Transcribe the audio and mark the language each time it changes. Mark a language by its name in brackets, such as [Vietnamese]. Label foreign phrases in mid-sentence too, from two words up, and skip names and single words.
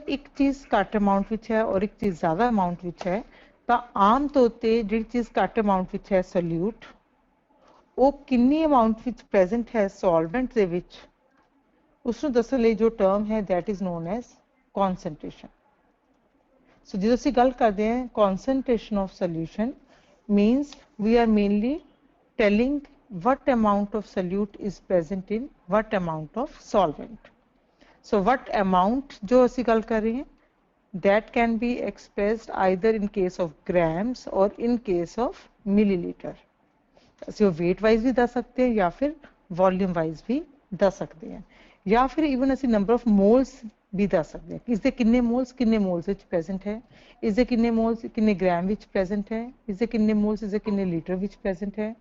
[Punjabi] ਇੱਕ ਚੀਜ਼ ਘੱਟ ਅਮਾਉਂਟ ਵਿੱਚ ਹੈ ਔਰ ਇੱਕ ਚੀਜ਼ ਜ਼ਿਆਦਾ ਅਮਾਉਂਟ ਵਿੱਚ ਹੈ ਤਾਂ ਆਮ ਤੌਰ ਤੇ ਜਿਹੜੀ ਚੀਜ਼ ਘੱਟ ਅਮਾਉਂਟ ਵਿੱਚ ਹੈ ਸੋਲਿਊਟ ਉਹ ਕਿੰਨੀ ਅਮਾਉਂਟ ਵਿੱਚ ਪ੍ਰੈਜ਼ੈਂਟ ਹੈ ਸੋਲਵੈਂਟ ਦੇ ਵਿੱਚ ਉਸਨੂੰ ਦੱਸਣ ਲਈ ਜੋ ਟਰਮ ਹੈ [English] that is known as concentration [Punjabi] ਸੋ ਜਦੋਂ ਅਸੀਂ ਗੱਲ ਕਰਦੇ ਹਾਂ [English] concentration of solution means we are mainly telling what amount of solute is present in what amount of solvent. So what amount जो [Punjabi] ਅਸੀਂ ਗੱਲ ਕਰ ਰਹੇ [English] हैं that can be expressed either in case of grams or in case of milliliter. [Punjabi] ਅਸੀਂ ਉਹ [English] weight wise [Punjabi] ਵੀ ਦੱਸ ਸਕਦੇ ਹਾਂ ਜਾਂ ਫਿਰ [English] volume wise [Punjabi] ਵੀ ਦੱਸ ਸਕਦੇ ਹਾਂ ਜਾਂ ਫਿਰ even ਅਸੀਂ [English] number of moles [Punjabi] ਵੀ ਦੱਸ ਸਕਦੇ ਹਾਂ ਕਿ ਇਸਦੇ ਕਿੰਨੇ ਮੋਲਸ ਵਿੱਚ ਪ੍ਰੈਜ਼ੈਂਟ ਹੈ ਇਸਦੇ ਕਿੰਨੇ ਮੋਲਸ ਕਿੰਨੇ ਗ੍ਰਾਮ ਵਿੱਚ ਪ੍ਰੈਜ਼ੈਂਟ ਹੈ ਇਸਦੇ ਕਿੰਨੇ ਮੋਲਸ ਇਸਦੇ ਕਿੰਨੇ ਲੀਟਰ ਵਿੱਚ ਪ੍ਰੈਜ਼ੈਂਟ ਹੈ